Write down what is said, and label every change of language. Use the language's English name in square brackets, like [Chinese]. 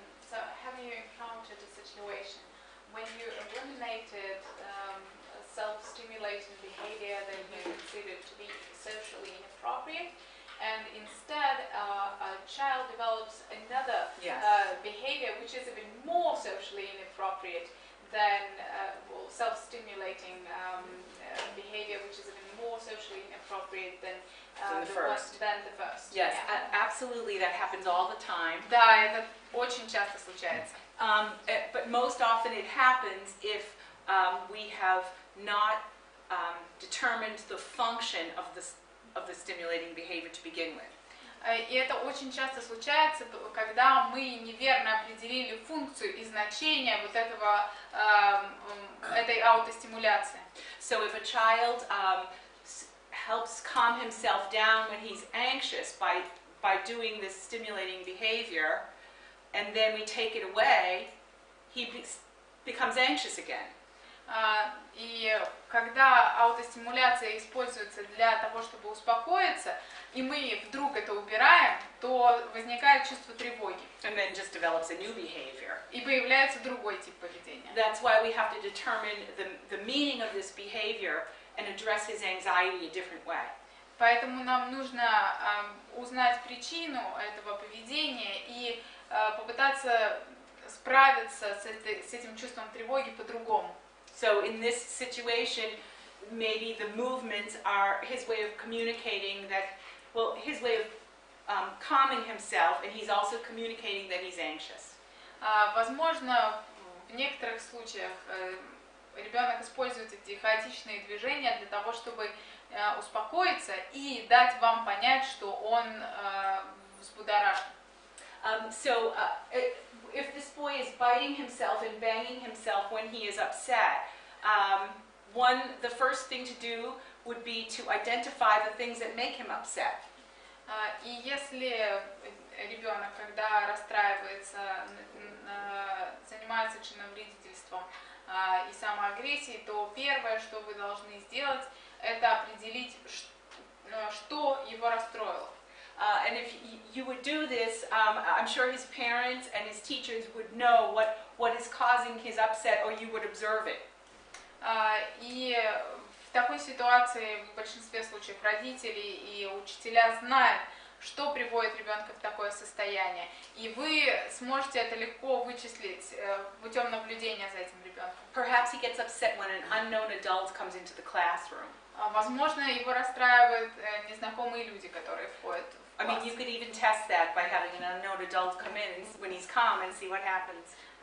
[English] So have you encountered a situation when you eliminated self-stimulating behavior that you considered to be socially inappropriate, and instead a child develops another behavior which is even more socially inappropriate than self-stimulating behavior which is even more socially inappropriate than the first. Yes, absolutely, that happens all the time. [Russian] Да, это очень часто случается. [English] But most often it happens if we have not determined the function of the stimulating behavior to begin with. [Russian] И это очень часто случается, когда мы неверно определили функцию и значение вот этой аутостимуляции. [English] So if a child helps calm himself down when he's anxious by doing this stimulating behavior, and then we take it away, he becomes anxious again. [Russian] И когда аутостимуляция используется для того, чтобы успокоиться, и мы вдруг это убираем, то возникает чувство тревоги. [English] And then just develops a new behavior. [Russian] И появляется другой тип поведения. [English] That's why we have to determine the meaning of this behavior and address his anxiety a different way. [Russian] Поэтому нам нужно узнать причину этого поведения и попытаться справиться с этим чувством тревоги по-другому. [English] So in this situation, maybe the movements are his way of communicating that well, his way of calming himself, and he's also communicating that he's anxious. [Russian] Возможно, в некоторых случаях ребенок использует эти хаотичные движения для того, чтобы успокоиться и дать вам понять, что он взбудоражен. [English] So if this boy is biting himself and banging himself when he is upset, the first thing to do would be to identify the things that make him upset. [Russian] И если ребенок, когда расстраивается, занимается членовредительством и самоагрессией, то первое, что вы должны сделать, это определить, что его расстроило. [English] And if you would do this, I'm sure his parents and his teachers would know what is causing his upset, or you would observe it. [Russian] И в такой ситуации в большинстве случаев родители и учителя знают, что приводит ребенка в такое состояние. И вы сможете это легко вычислить путем наблюдения за этим ребенком. [English] Perhaps he gets upset when an unknown adult comes into the classroom. [Russian] Возможно, его расстраивают незнакомые люди, которые входят в [English] I [Russian] класс. [English] mean, you could even test that by having an unknown adult come in when he's calm and see what happens.